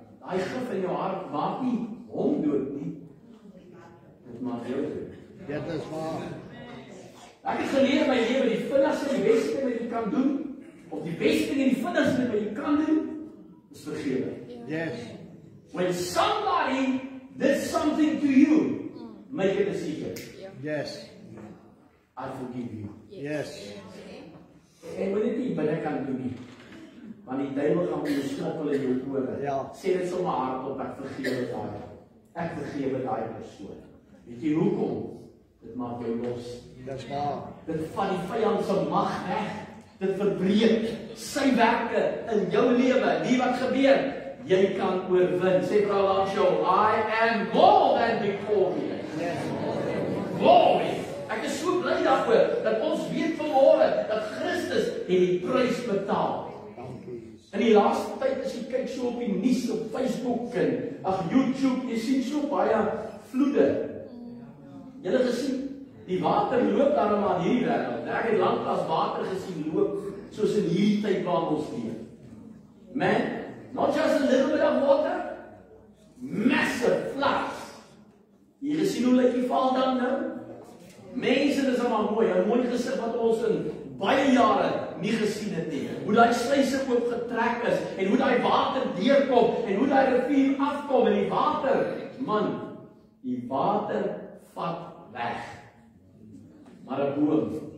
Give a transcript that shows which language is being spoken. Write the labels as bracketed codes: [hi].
[af] Hy gif in jou hart maak nie hom dood nie. Dit maak jou dood. Dit is waar. Ek het geleer in my lewe die vinnigste en die beste ding wat jy kan doen, of die beste ding en die vinnigste ding wat jy kan doen, is vergewe. [en] Yes. When somebody did something to you, make a decision. Yes. I forgive you. Yes. [af] En moet dit nie binne kan doen nie. Want die duiwel gaan jou smokkel in jou ore. Ja. Sê dit sommer hardop, ek vergewe daai. Ek vergewe daai persoon. Weet jy hoekom? Dit maak jou los. Dis waar. Dit vat die vyand se mag weg. Dit verbreek sy werke in jou lewe. Nie wat gebeur, jy kan oorwin. Sê vrou langs jou, [en] I am more than victorious. Yes. Glory. [af] Ek is so bly daarvoor dat ons weet vanmôre dat Christus die prys betaal. In die laaste tyd as jy kyk so op die nuus op Facebook en YouTube, jy sien so baie vloede. Jy het gesien die water loop daar maar hierdie wêreld. Ek het lanklaas water gesien loop soos in hierdie tyd waar ons leef. [en] Man, not just a little bit of water, massive floods. [af] Jy gesien hoe lyk die val dan nou? Mense, dis maar mooi, 'n mooi gesig wat ons in baie jare nie gesien het nie. Hoe daai sluise oop getrek is en hoe daai water deurkom en hoe daai rivier afkom en die water, man, die water vat weg. Maar 'n boom.